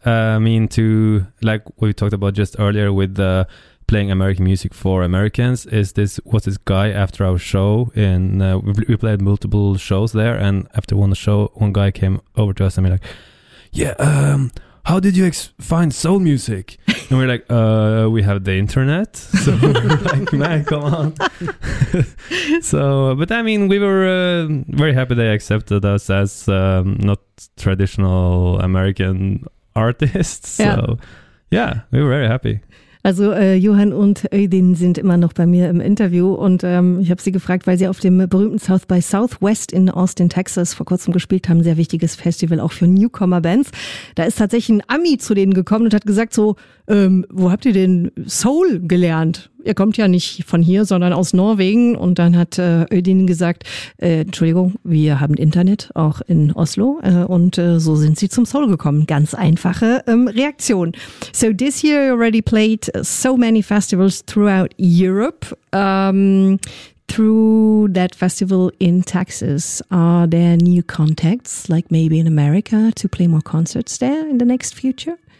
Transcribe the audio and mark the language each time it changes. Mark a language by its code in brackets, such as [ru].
[en] Like we talked about just earlier with the playing American music for Americans, was this guy after our show in we played multiple shows there, and after one show one guy came over to us and be like, yeah, how did you find soul music? And we're like, we have the internet, so like, man, come on. So, but I mean, we were very happy they accepted us as not traditional American artists. Yeah. So yeah, we were very happy. [de] Also Johann und Öydin sind immer noch bei mir im Interview und ich habe sie gefragt, weil sie auf dem berühmten South by Southwest in Austin, Texas vor kurzem gespielt haben, sehr wichtiges Festival auch für Newcomer-Bands. Da ist tatsächlich ein Ami zu denen gekommen und hat gesagt so, wo habt ihr denn Soul gelernt? Ihr kommt ja nicht von hier, sondern aus Norwegen. Und dann hat Öydin gesagt, Entschuldigung, wir haben Internet auch in Oslo. Und so sind sie zum Soul gekommen. Ganz einfache Reaktion. [en] So this year you already played so many festivals throughout Europe. Through that festival in Texas, are there new contacts, like maybe in America, to play more concerts there in the next future?